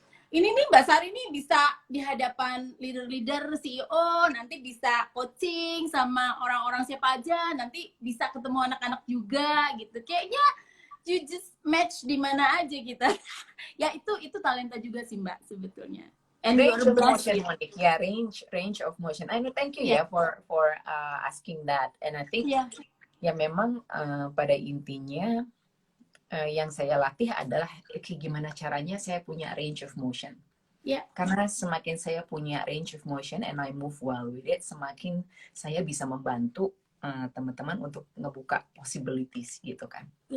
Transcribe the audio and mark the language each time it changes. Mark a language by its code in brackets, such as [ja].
[id] Ini nih Mbak Sari nih bisa di hadapan leader-leader CEO, nanti bisa coaching sama orang-orang siapa aja, nanti bisa ketemu anak-anak juga gitu. Kayaknya [en] you just match [id] di mana aja gitu. Ya itu talenta juga sih Mbak sebetulnya. [en] And range of motion, ya. Monique. Yeah, range of motion. I know, thank you for asking that. [id] And I think ya memang pada intinya yang saya latih adalah gimana caranya saya punya range of motion. Karena semakin saya punya range of motion [en] and I move well with it, [id] semakin saya bisa membantu teman-teman untuk ngebuka possibilities gitu kan.